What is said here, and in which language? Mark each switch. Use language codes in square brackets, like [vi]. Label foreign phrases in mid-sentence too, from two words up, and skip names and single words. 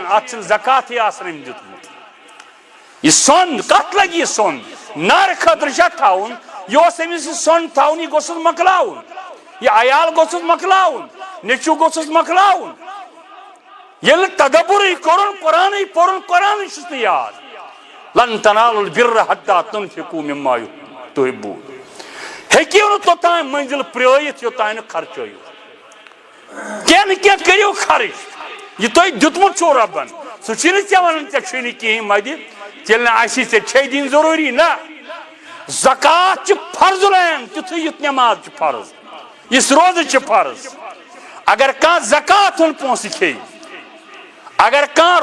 [ks] اتھ چھُنہٕ زکاتٕے آسان أمۍ دیُتمُت یہ سۄن کتھ لگہِ یہِ سۄن نارٕ خٲطرٕ چھا تھاوُن یہِ اوس أمِس یہِ سۄن تھاوُن یہِ گوٚژھُس مۄکلاوُن یہ عیال گوٚژھُس مۄکلاوُن نیٚچوٗ گوٚژھُس مۄکلاوُن ییٚلہِ نہٕ تدبرٕے کوٚرُن قرآنٕے پوٚرُن قرآنٕے چھُس نہٕ یاد [ar] لن تنالوا البر حتى تنفقوا مما تحبون [ks] ہیٚکِو نہٕ توٚتام منزِل پرٛٲرِتھ یوٚتام نہٕ خرچٲیِو کینٛہہ نہٕ کینٛہہ کٔرِو خرٕچ یہِ تۄہہِ دیُتمُت چھُو رۄبن سُہ چھُنہٕ ژےٚ ونان ژےٚ چھُے نہٕ کِہیٖنۍ مہ دِ تیٚلہِ نہٕ آسی ژےٚ چھے دِنۍ ضروٗری نہ زکات چھِ فرضُل عین تیُتھُے یُتھ نٮ۪ماز چھِ فرض یُس روزٕ چھِ فرض اگر کانٛہہ زکات ہُنٛد پونٛسہٕ کھیٚیہِ اگر کانٛہہ